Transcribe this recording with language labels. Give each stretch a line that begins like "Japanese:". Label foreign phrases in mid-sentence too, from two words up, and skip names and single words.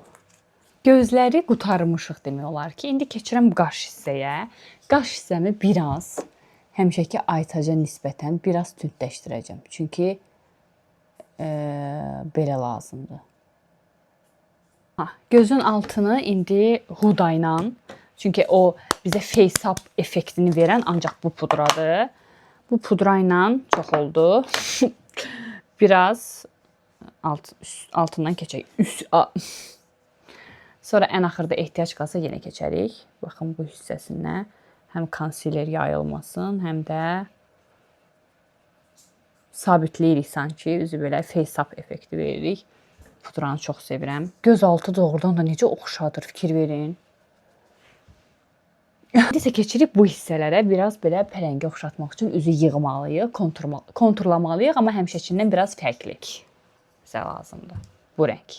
Azerbaijani: Gözləri qutarmışıq demək olar ki. İndi keçirəm qaş hissəyə. Qaş hissəmi biraz həmişəki Aytaca nisbətən biraz tündləşdirəcəm. Çünki belə lazımdır. Gözün altını indi Huda ilə, çünki o bizə face-up effektini verən ancaq bu pudradır. Bu pudra ilə çox oldu. Biraz altından keçək. Sonra ən axırda ehtiyac qalsa yenə keçərik. Baxın bu hissəsinə həm konsiler yayılmasın, həm də sabitləyirik sanki. Üzü belə face-up effekti veririk. Pudranı çox sevirəm. Göz altı doğrudan da necə oxşadır, fikir verin. İndi isə keçirik bu hissələrə. Biraz belə pələngi oxşatmaq üçün üzü yığmalıyıq, konturlamalıyıq, amma həmişəkindən biraz fərqli. Bizə lazımdır bu rəng.